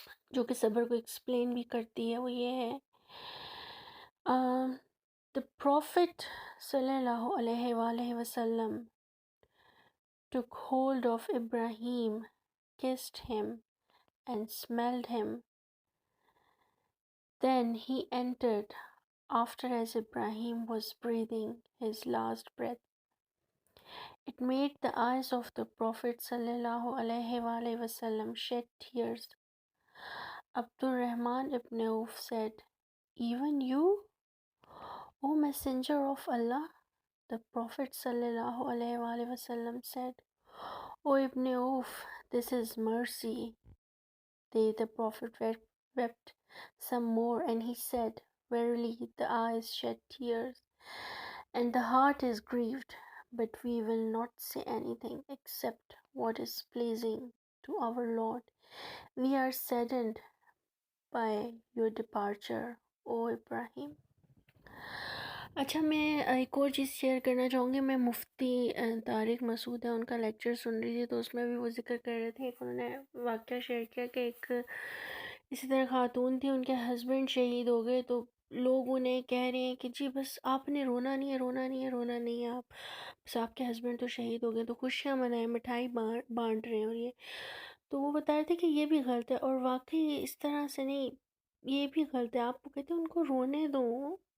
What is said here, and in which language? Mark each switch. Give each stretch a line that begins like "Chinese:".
Urdu: جو کہ صبر کو ایکسپلین بھی کرتی ہے، وہ یہ ہے
English: the prophet صلی اللہ علیہ وآلہ وسلم took hold of Ibrahim, kissed him and smelled him. Then he entered after as Ibrahim was breathing his last breath. It made the eyes of the Prophet sallallahu alaihi wasallam shed tears. Abdul Rahman ibn Auf said, "Even you, O Messenger of Allah?" The Prophet sallallahu alaihi wasallam said, "O Ibn Auf, this is mercy." The Prophet wept some more, and he said, "Verily, the eyes shed tears, and the heart is grieved, but we will not say anything except what is pleasing to our Lord. We are saddened by your departure, O Ibrahim."
Urdu: اچھا، میں ایک اور چیز share کرنا چاہوں گی۔ میں مفتی طارق مسعود ہے، ان کا لیکچر سن رہی تھی، تو اس میں بھی وہ ذکر کر رہے تھے، انہوں نے واقعہ شیئر کیا کہ ایک اسی طرح خاتون تھی، ان کے ہسبینڈ شہید ہو گئے، تو لوگ انہیں کہہ رہے ہیں کہ جی بس آپ نے رونا نہیں ہے، رونا نہیں ہے، رونا نہیں ہے، آپ بس آپ کے ہسبینڈ تو شہید ہو گئے، تو خوشیاں منائیں، مٹھائی بانٹ رہے ہیں، اور یہ تو وہ بتا رہے تھے کہ یہ بھی غلط ہے، اور واقعی اس طرح سے نہیں، یہ بھی غلط ہے۔ آپ کو کہتے ہیں ان کو رونے دو،